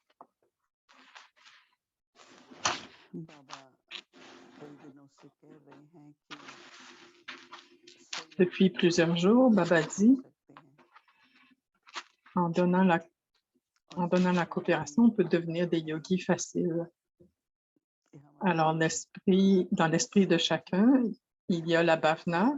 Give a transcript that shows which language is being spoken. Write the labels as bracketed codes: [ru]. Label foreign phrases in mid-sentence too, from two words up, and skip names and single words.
[hi] बाबा कई दिनों से कह रहे हैं कि [fr] Depuis plusieurs jours, Baba dit, en donnant la coopération, on peut devenir des yogis faciles. Alors, dans l'esprit de chacun, il y a la bhavana.